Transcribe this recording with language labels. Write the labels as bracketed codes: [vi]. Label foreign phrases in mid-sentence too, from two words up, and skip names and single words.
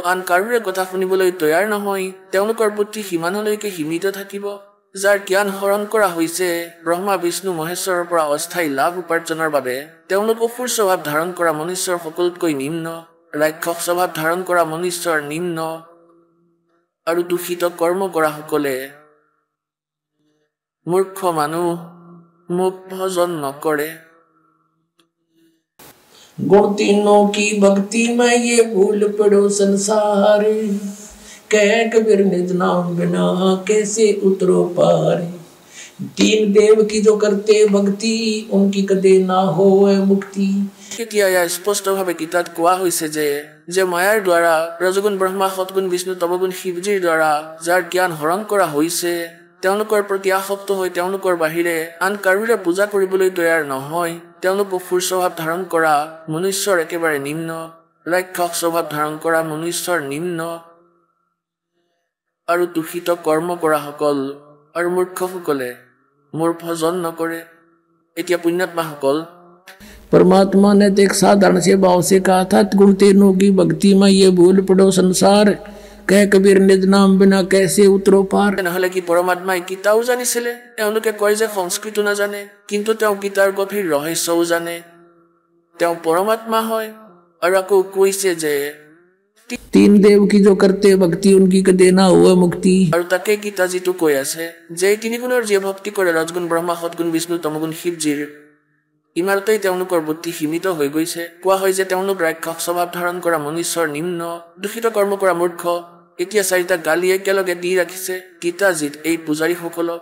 [as] আন কাৰোৰে কথা শুনিবলৈ তৈয়াৰ নহয় তেওঁলোকৰ বুদ্ধি সিমানলৈকে সীমিত থাকিব যাৰ জ্ঞান হৰণ কৰা হৈছে ব্ৰহ্মা বিষ্ণু মহেশ্বৰৰ পৰা অস্থায়ী লাভ উপাৰ্জনৰ বাবে তেওঁলোক অসুৰ স্বভাৱ ধাৰণ কৰা মনুষ্যৰ সকলোতকৈ নিম্ন ৰাক্ষস স্বভাৱ ধাৰণ কৰা মনুষ্যৰ নিম্ন আৰু দূষিত কৰ্ম কৰা সকলে মূৰ্খ মানুহ মোক ভজন নকৰে [hi] गुण तीनों की भक्ति में ये भूल पड़ो संसार कह कबीर निज नाम बिना कैसे उतरो पार 3 देव की जो करते भक्ति उनकी कदे ना हो मुक्ति [as] এতিয়া ইয়াৰ স্পষ্টভাৱে গীতাত কোৱা হৈছে যে মায়াৰ দ্বাৰা ৰজগুণ ব্ৰহ্মা সতগুণ বিষ্ণু তমগুণ শিৱজীৰ দ্বাৰা যাৰ জ্ঞান হৰণ কৰা হৈছে তেওঁলোকৰ প্ৰতি আসক্ত হৈ তেওঁলোকৰ বাহিৰে আন কাৰোৰে পূজা কৰিবলৈ তৈয়াৰ নহয় তেওঁলোক অসুৰ স্বভাৱ ধাৰণ কৰা মনুষ্যৰ একেবাৰে নিম্ন ৰাক্ষস স্বভাৱ ধাৰণ কৰা মনুষ্যৰ নিম্ন আৰু দূষিত কৰ্ম কৰা সকল আৰু মূৰ্খসকলে মোৰ ভজন নকৰে এতিয়া পুণ্যাত্মাসকল [hi] परमात्मा ने तो एक साधारण से भाव से कहा था गुण तीनों की भक्ति में ये भूल पड़ो संसार कह कबीर निज नाम बिना कैसे उतरो पार [as] নহলে কি পৰমাত্মাই গীতাও জানিছিলে তেওঁলোকে কয় যে সংস্কৃত নাজানে কিন্তু তেওঁ গীতাৰ গভীৰ ৰহস্যও জানে তেওঁ পৰমাত্মা হয় আৰু আকৌ কৈছে যে [hi] 3 देव की जो करते भक्ति उनकी कदे ना हो मुक्ति [as] আৰু তাকে গীতা যিটো কৈ আছে যে 3 গুণৰ যি ভক্তি কৰে ৰজগুণ ব্ৰহ্মা সতগুণ বিষ্ণু তমগুণ শিৱজীৰ ইমানতেই তেওঁলোকৰ বুদ্ধি সীমিত হৈ গৈছে। কোৱা হয় যে তেওঁলোক ৰাক্ষস স্বভাৱ ধাৰণ কৰা মনুষ্যৰ নিম্ন, দূষিত কৰ্ম কৰা মূৰ্খ। এতিয়া 4টা গালি একেলগে দি ৰাখিছে গীতাজীত এই পূজাৰীসকলক।